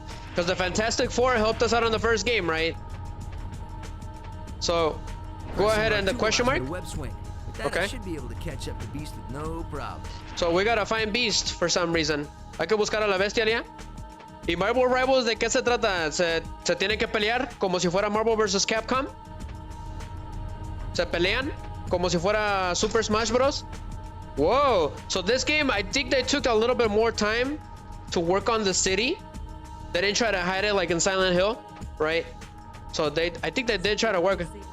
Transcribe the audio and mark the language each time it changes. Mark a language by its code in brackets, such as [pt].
[en] Because the Fantastic Four helped us out on the first game, right? So, go ahead and the question mark. Okay. I should be able to catch up to Beast with no problem. So we gotta find Beast for some reason. [es] Hay que buscar a la bestia, Leah. ¿Y Marvel Rivals de qué se trata? ¿Se tienen que pelear como si fuera Marvel vs. Capcom? ¿Se pelean como si fuera Super Smash Bros? [en] Whoa! So this game, I think they took a little bit more time to work on the city. They didn't try to hide it like in Silent Hill, right? So I think they did try to work.